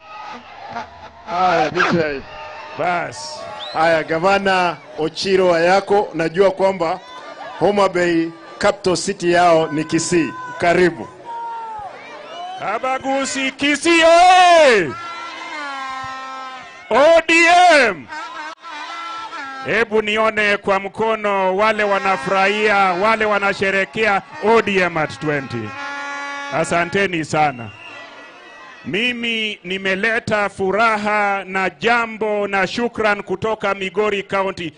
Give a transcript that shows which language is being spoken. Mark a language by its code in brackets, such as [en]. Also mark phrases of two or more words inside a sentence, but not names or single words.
[sw] Haya, DJ. Bas. Haya, Gavana Ochiro yako, najua kwamba Homa Bay capital city yao ni Kisii. Karibu. Abagusi Kisii oye! ODM! Hebu nione kwa mkono wale wanafurahia, wale wanasherekea ODM at 20. Asanteni sana. Mimi nimeleta furaha na jambo na shukran kutoka Migori County.